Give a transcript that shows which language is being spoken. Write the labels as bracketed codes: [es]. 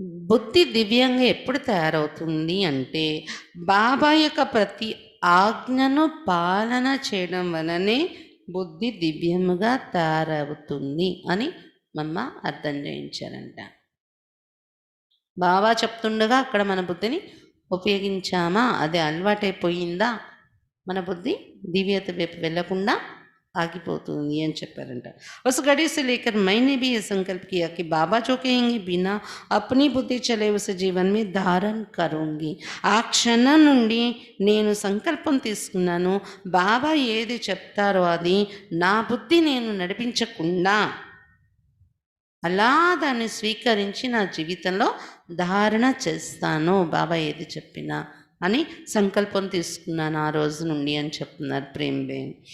[te] బుద్ధి దివ్యంగా ఎప్పుడు తయారవుతుంది అంటే బాబా యొక్క ప్రతి ఆజ్ఞను పాలన చేయడం వలనే బుద్ధి దివ్యముగా తయారవుతుంది అని మమ్మ అర్థం చేయించారంట. బాబా చెప్తుండగా అక్కడ మన బుద్ధిని ఉపయోగించామా, అది అలవాటైపోయిందా, మన బుద్ధి దివ్యత వైపు వెళ్లకుండా ఆగిపోతుంది అని చెప్పారంట. [hi] उस घड़ी से लेकर मैंने भी ये संकल्प किया कि बाबा जो कहेंगे बिना अपनी बुद्धि चले उसे जीवन में धारण करूंगी. [te] ఆ క్షణం నుండి నేను సంకల్పం తీసుకున్నాను, బాబా ఏది చెప్తారో అది నా బుద్ధి నేను నడిపించకుండా అలా దాన్ని స్వీకరించి నా జీవితంలో ధారణ చేస్తాను, బాబా ఏది చెప్పినా అని సంకల్పం తీసుకున్నాను ఆ రోజు నుండి అని చెప్తున్నారు ప్రేమ్ బేన్.